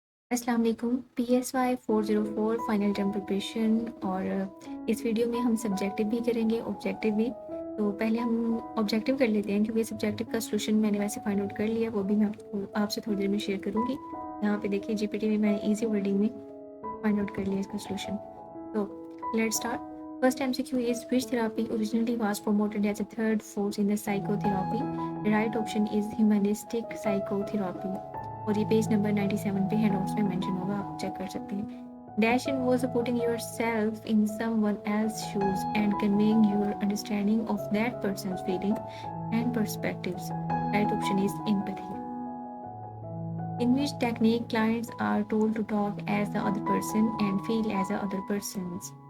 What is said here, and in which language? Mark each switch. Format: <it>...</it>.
<ur>السلام علیکم PSY 404 final term preparation اور اس ویڈیو میں ہم سبجیکٹیو بھی کریں گے آبجیکٹیو بھی. تو پہلے ہم آبجیکٹیو کر لیتے ہیں کیونکہ سبجیکٹیو کا سلوشن میں نے ویسے فائنڈ آؤٹ کر لیا, وہ بھی میں آپ سے تھوڑی دیر میں شیئر کروں گی. یہاں پہ دیکھیے GPT میں نے ایزی ورڈنگ میں فائنڈ آؤٹ کر لیا اس کا سلوشن.</ur> <en>تو let start. First MCQ is which therapy originally was promoted as a third force in the psychotherapy? The right option is humanistic psychotherapy.</en> <ur>اور یہ پیج نمبر 97 پہ ہے, نوٹس میں مینشن ہوگا, آپ چیک کر سکتے ہیں.</ur> <en>Dash involves putting yourself in someone else's shoes and conveying your understanding of that person's feelings and perspectives. Right option is empathy. In which technique clients are told to talk as the other person and feel as the other persons?</en>